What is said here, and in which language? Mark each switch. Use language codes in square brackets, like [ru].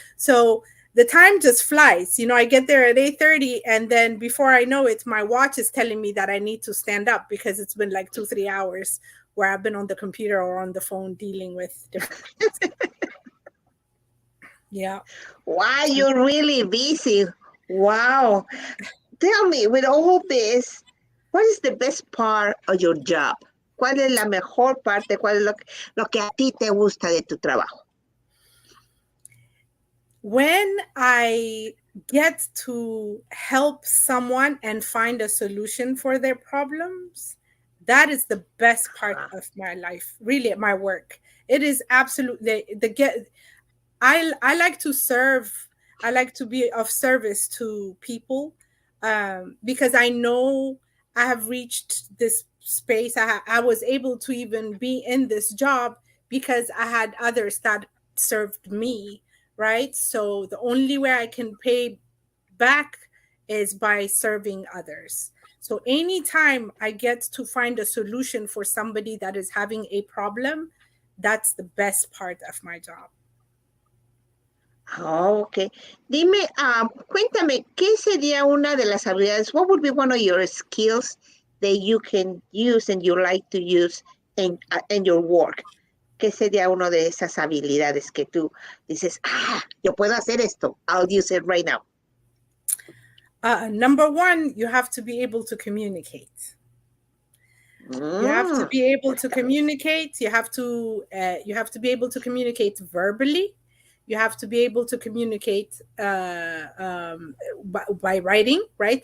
[en] So the time just flies. I get there at 8:30, and then before I know it, my watch is telling me that I need to stand up, because it's been like 2-3 hours where I've been on the computer or on the phone dealing with different things. Yeah. Wow, you're really busy. Wow. Tell me, with all this, what is the best part of your job? [es] ¿Cuál es la mejor parte? ¿Cuál es lo que a ti te gusta de tu trabajo? [en] When I get to help someone and find a solution for their problems, that is the best part of my life, really, my work. It is absolutely I like to serve. I like to be of service to people, because I know I have reached this space. I was able to even be in this job because I had others that served me, right? So the only way I can pay back is by serving others. So anytime I get to find a solution for somebody that is having a problem, that's the best part of my job. Oh, okay. [es] Dime, cuéntame, ¿qué sería una de las habilidades? [en] What would be one of your skills that you can use and you like to use in your work? [es] ¿Qué sería una de esas habilidades que tú dices, yo puedo hacer esto? [en] I'll use it right now. Number one, you have to be able to communicate. You have to be able to communicate. You have to be able to communicate verbally. You have to be able to communicate by writing, right?